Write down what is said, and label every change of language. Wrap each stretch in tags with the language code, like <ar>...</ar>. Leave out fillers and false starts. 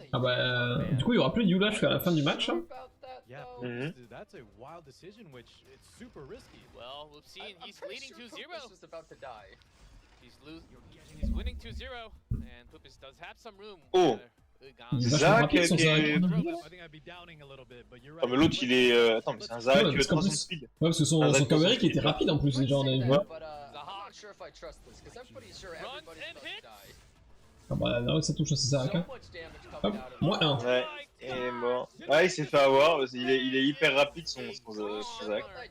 <fr>Ah bah, du coup il y aura plus de Yula jusqu'à la fin du match. Hein.</fr> <en>Yeah, that's a wild decision, which it's super risky. Well, we've seen he's leading 2-0. He's about to die. He's winning 2-0, and Poopist does have some room. Oh. Zach I think I'd be downing a little bit, but you're right.</en> <fr>Ah mais l'autre il est... Attends mais c'est un Zach 300 speed. Ouais parce que son Kawari qui était rapide en plus déjà on avait vu.</fr> <en>But I'm not sure if I trust this, because I'm pretty sure everybody's about to die.</en> <fr>Ah bah là ça touche à César. Hein. Hop, moins 1. Ouais, il est mort. Ouais il s'est fait avoir, il est hyper rapide son Zach.</fr>